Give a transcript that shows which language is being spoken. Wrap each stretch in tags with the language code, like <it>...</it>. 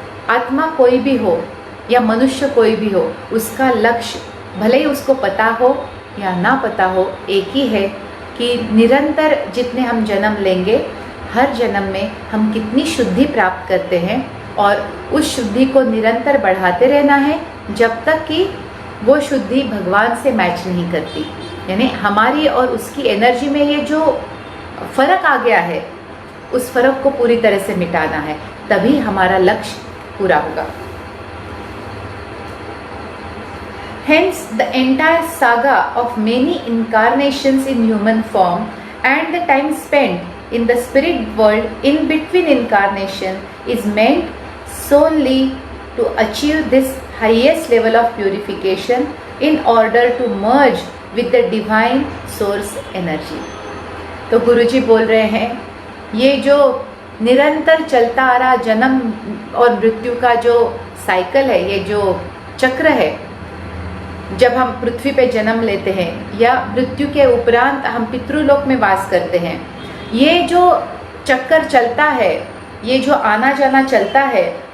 <hi>आत्मा कोई भी हो या मनुष्य कोई भी हो, उसका लक्ष्य भले ही उसको पता हो या ना पता हो, एक ही है कि निरंतर जितने हम जन्म लेंगे, हर जन्म में हम कितनी शुद्धि प्राप्त करते हैं, और उस शुद्धि को निरंतर बढ़ाते रहना है जब तक कि वो शुद्धि भगवान से मैच नहीं करती। यानी हमारी और उसकी एनर्जी में ये जो फ़र्क आ गया है, उस फ़र्क को पूरी तरह से मिटाना है, तभी हमारा लक्ष्य पूरा होगा।</hi> <en>Hence, the entire saga of many incarnations in human form and the time spent in the spirit world in between incarnation is meant solely to achieve this highest level of purification in order to merge with the divine source energy.</en> <hi>तो गुरुजी बोल रहे हैं, ये जो निरंतर चलता आ रहा जन्म और मृत्यु का जो साइकिल है, ये जो चक्र है, जब हम पृथ्वी पे जन्म लेते हैं या मृत्यु के उपरांत हम पितृलोक में वास करते हैं, ये जो चक्कर चलता है, ये जो आना जाना चलता है,</hi>